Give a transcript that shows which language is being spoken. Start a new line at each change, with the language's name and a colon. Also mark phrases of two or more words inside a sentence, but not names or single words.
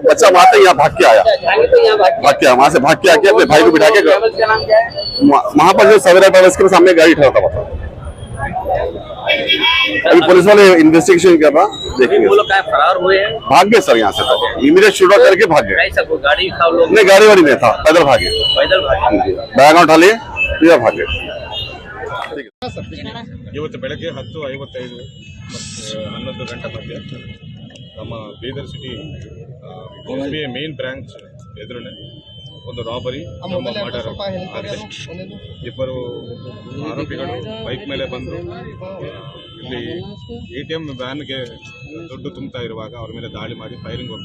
Hindi: बच्चा वहाँ तक यहाँ भाग के आया, वहाँ से भाग के आके अपने भाई को बिठा के वहाँ पर जो सवेरा ट्रेवल्स के सामने गाड़ी ठहरा था। अभी पुलिस वाले इन्वेस्टिगेशन कर रहा, देखेंगे। वो लोग क्या फरार हुए हैं? भाग गए सर यहाँ से, तो
English: immediate shoot out
Hindi: करके भाग गए। कैसा कोई गाड़ी था लोग? नहीं, गाड़ी वाड़ी नहीं था, पैदल भागे, पैदल भागे? बैग उठा लिए सीधा भागे।
Kannada: ಇವತ್ತು ಬೆಳಗ್ಗೆ 10:55 ಮತ್ತು 11 ಗಂಟೆ ಮಧ್ಯೆ ನಮ್ಮ ಬೀದರ್ ಸಿಟಿ SBI
English: main branch
Kannada: ಎದುರುನೆ ಒಂದು
English: robbery murder
Kannada: ಆಗಿದೆ. ಇಬ್ಬರು ಆರೋಪಿಗಳು ಬೈಕ್ ಮೇಲೆ ಬಂದು ಇಲ್ಲಿ ATM ವ್ಯಾನ್ಗೆ ದುಡ್ಡು ತುಂಬ್ತಾ ಇರುವಾಗ ಅವ್ರ ಮೇಲೆ ದಾಳಿ ಮಾಡಿ ಫೈರಿಂಗ್